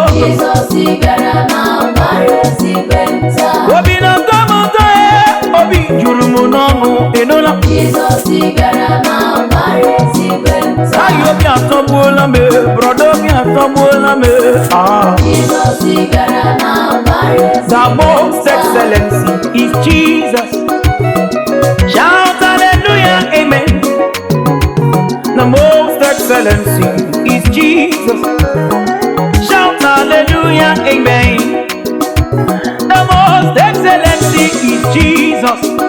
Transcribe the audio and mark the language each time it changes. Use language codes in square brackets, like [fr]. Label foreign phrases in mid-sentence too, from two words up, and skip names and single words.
[ig] Jizọs bịara na mbara eluigwe taa. Obi na-atọ m ụtọ, eh, obi juru m n'ọṅụ, ị nụla? Jizọs bịara na mbara eluigwe Ayo, obi atọgbuola m, eh, broda, obi atọgbuola m, eh, ah. Jizọs bịara na mbara eze [en] The most [ig] taa. [en] excellency is Jesus. Shout hallelujah, amen. The most excellency is Jesus. Shout hallelujah, amen. The most excellency is Jesus.